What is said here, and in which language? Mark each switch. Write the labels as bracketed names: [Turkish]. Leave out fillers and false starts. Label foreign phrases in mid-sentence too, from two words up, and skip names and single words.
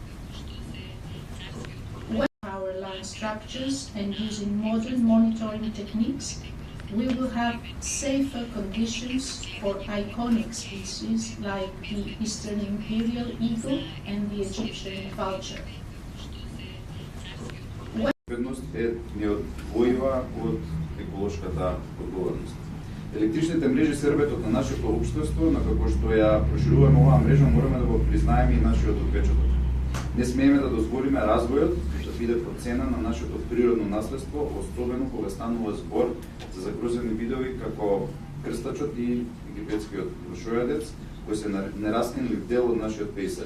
[English] Power line structures and using modern monitoring techniques, we will have safer conditions for iconic species like the Eastern Imperial Eagle and the Egyptian vulture. [Macedonian] Не одвојува од еколошката одговорност. Електричните мрежи се рбетот на нашето општество, на како што ја прошируваме оваа мрежа, мораме да го признаеме и нашиот отпечаток. Не смееме да дозволиме развојот да биде по цена на нашето природно наследство, особено кога станува збор за загрозени видови како крстачот и египетскиот рушојадец, кои се нераскинлив дел од нашиот пејзаж.